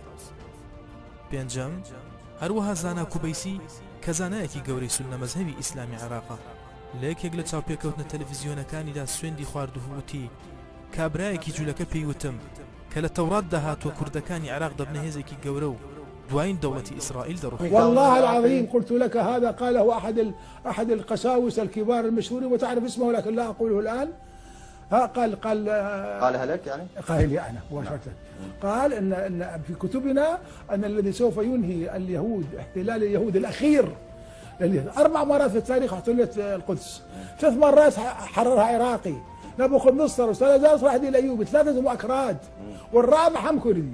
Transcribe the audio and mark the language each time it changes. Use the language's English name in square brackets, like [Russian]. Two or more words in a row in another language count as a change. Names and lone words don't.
[Central Kurdish] پێنجەم، هەروەها زانا کوبەیسی کە زانایەکی گەورەی سونە مەزهەبی ئیسلامی عێراقە لە یەکێک لە چاوپێکەوتنە تەلەڤیزیۆنەکانیدا سوێندی خواردووە وتی کابرایەکی جوولەکە پێیوتم کە لە تەورات داهاتوە کوردەکانی عێراق دەبنە هێزێکی گەورە و دوایین [Arabic] دولة إسرائيل دروح. والله العظيم قلت لك هذا قاله أحد القساوسة الكبار المشهورين وتعرف اسمه لكن لا أقوله الآن. قالها لك يعني؟ قال لي أنا مباشرة. قال إن في كتبنا أن الذي سوف ينهي اليهود احتلال اليهود الأخير 4 مرات في التاريخ احتلت القدس، 3 مرات حررها عراقي نبوخذ نصر وسلجاس راح دي الأيوبي 3 أكراد والرابع هم كردي.